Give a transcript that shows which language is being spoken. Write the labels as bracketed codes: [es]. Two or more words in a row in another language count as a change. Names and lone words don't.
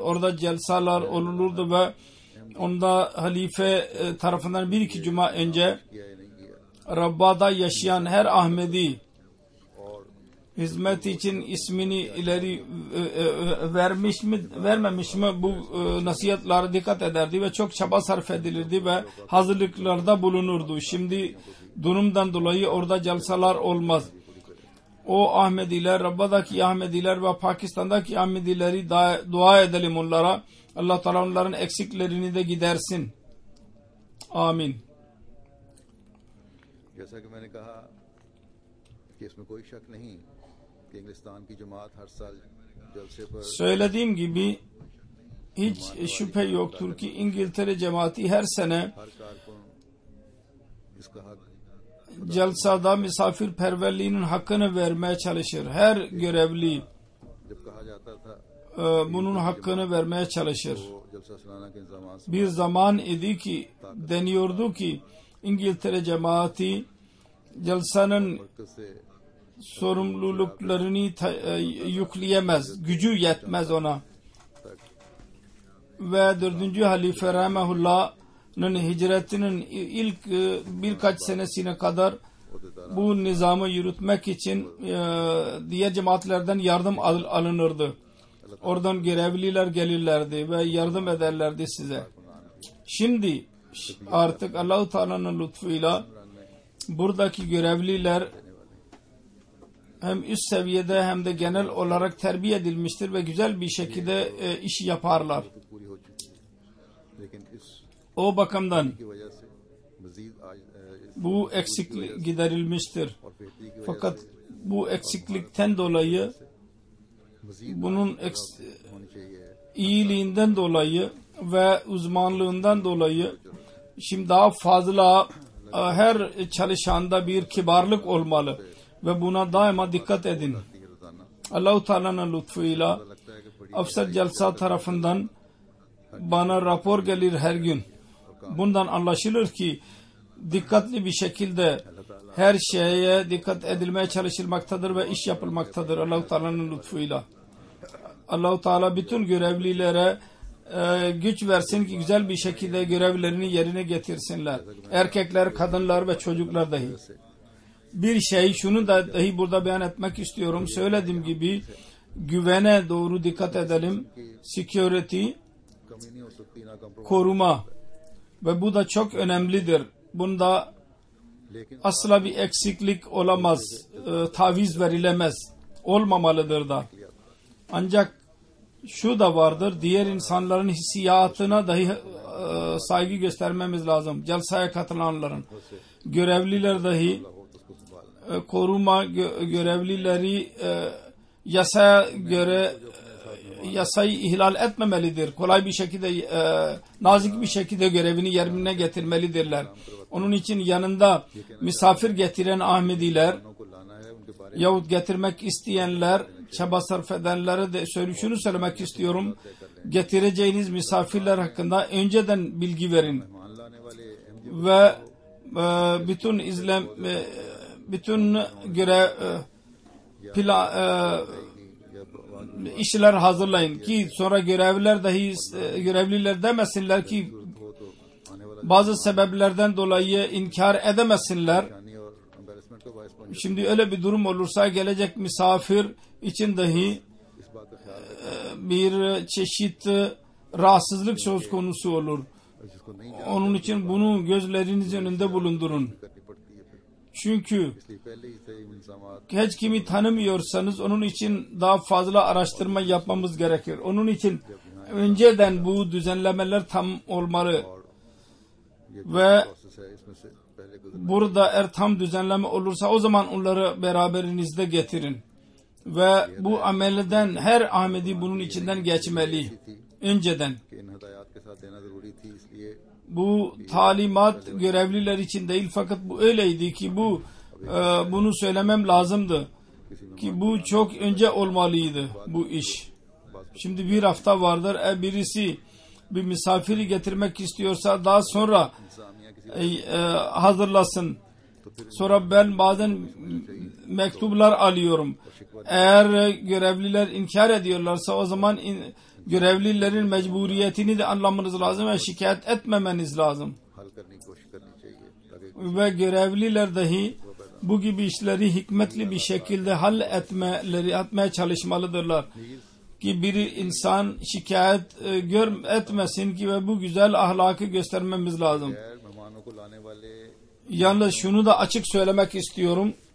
[tr] Orada celsalar olurdu ve onda halife tarafından bir iki cuma önce Rabba'da yaşayan her Ahmedi hizmet için ismini ileri vermiş mi vermemiş mi bu nasihatlara dikkat ederdi ve çok çaba sarf edilirdi ve hazırlıklarda bulunurdu. Şimdi durumdan dolayı orada jalsalar olmaz. O Ahmediler, Rabba'daki Ahmediler ve Pakistan'daki Ahmedileri dua edelim onlara. Allah Teala onların eksiklerini de gidersin. Amin. [ur] جیسا کہ میں نے کہا کہ اس میں کوئی شک نہیں کہ انگلستان کی جماعت ہر سال جلسے پر [tr] Söylediğim gibi hiç şüphe yoktur ki İngiltere cemaati her sene [ur] ہر کارکن اس کا حق [tr] celsada misafirperverliğinin hakkını vermeye çalışır. Her görevli [ur] جب کہا جاتا تھا [tr] bunun hakkını vermeye çalışır. [ur] وہ جلسہ سنانا کے انتظام سے [tr] Bir zaman idi ki deniyordu ki İngiltere cemaati celsanın [ur] مرکز سے [tr] sorumluluklarını yükleyemez. Gücü yetmez ona. Ve 4. Halife Rahimahullah'ın hicretinin ilk birkaç senesine kadar bu nizamı yürütmek için diğer cemaatlerden yardım alınırdı. Oradan görevliler gelirlerdi ve yardım ederlerdi size. Şimdi artık Allah-u Teala'nın lütfuyla buradaki görevliler hem üst seviyede hem de genel olarak terbiye edilmiştir ve güzel bir şekilde iş yaparlar. [ur] پوری ہو چکی ہے لیکن اس [tr] O bakımdan [ur] کی وجہ سے مزید آج [tr] bu eksiklik giderilmiştir. [ur] اور بہتری کی وجہ [tr] Fakat bu eksiklikten dolayı मजीद bunun [ur] ہونی چاہیے [tr] iyiliğinden dolayı ve uzmanlığından dolayı şimdi daha fazla her çalışanda bir kibarlık olmalı ve buna daima dikkat edin. रोजाना Allah-u Teala'nın lütfuyla [ur] لگتا ہے کہ بڑی [tr] Afsar Jalsa tarafından bana rapor gelir her gün. Bundan anlaşılır ki dikkatli bir şekilde her şeye dikkat edilmeye çalışılmaktadır ve iş yapılmaktadır Allah-u Teala'nın lütfuyla. Allah-u Teala bütün görevlilere güç versin ki güzel bir şekilde görevlerini yerine getirsinler. Erkekler, kadınlar ve çocuklar dahi. Bir şey şunu da dahi burada beyan etmek istiyorum. Söylediğim gibi güvene doğru dikkat edelim. Security, [ur] کمی نہیں ہو سکتی نہ کمپرومائز [tr] koruma ve bu da çok önemlidir. Bunda लेकिन asla bir eksiklik olamaz. Taviz verilemez. Olmamalıdır da. Ancak şu da vardır. Diğer insanların hissiyatına dahi saygı göstermemiz lazım. Celsaya katılanların. Görevliler dahi koruma görevlileri yasaya göre yasayı ihlal etmemelidir. Kolay bir şekilde nazik bir şekilde görevini yerine getirmelidirler. Onun için yanında misafir getiren Ahmediler [ur] کو لانا ہے ان کے بارے [tr] yahut getirmek isteyenler çaba sarf edenlere de şunu söylemek istiyorum. Getireceğiniz misafirler hakkında önceden bilgi verin. [ur] مان لانے والے [tr] Ve bütün görev işler hazırlayın ki sonra görevliler demesinler ki [ur] ہو تو آنے والا [tr] bazı sebeplerden dolayı inkar edemesinler. [ur] جانی اور ایمبیرسمنٹ کا باعث بن [tr] Şimdi öyle bir durum olursa gelecek misafir için dahi [ur] اس بات کا خیال [tr] bir çeşit rahatsızlık söz konusu olur. [ur] رکھیں جس کو نہیں [tr] Onun için bunu gözleriniz önünde bulundurun. [ur] کرنی پڑتی ہے پھر Çünkü اس لیے پہلے ہی سے انتظامات [tr] hiç kimi tanımıyorsanız onun için daha fazla araştırma yapmamız gerekir. Onun için önceden bu düzenlemeler tam olmalı. ये Ve [ur] پروسیس ہے اس میں سے پہلے گزر [tr] burada eğer tam düzenleme olursa o zaman onları beraberinizde getirin. Ve bu amelden her Ahmedi bunun içinden geçmeli. Önceden. [ur] کہ ان ہدایت کے ساتھ دینا ضروری تھی اس لیے [tr] Bu talimat görevliler için değil fakat bu öyleydi ki bunu söylemem lazımdı. Ki bu çok önce olmalıydı bu iş. Şimdi bir hafta vardır. Birisi bir misafiri getirmek istiyorsa daha sonra hazırlasın. Sonra ben bazen mektuplar alıyorum. Eğer görevliler inkar ediyorlarsa o zaman görevlilerin mecburiyetini de anlamanız lazım ve şikayet etmemeniz lazım. [ur] حل کرنے کی کوشش کرنی چاہیے تاکہ [tr] Ve görevliler dahi bu gibi işleri hikmetli bir şekilde etmeye çalışmalıdırlar. Ki bir insan şikayet etmesin ki ve bu güzel ahlakı göstermemiz lazım. Yalnız şunu da açık söylemek istiyorum.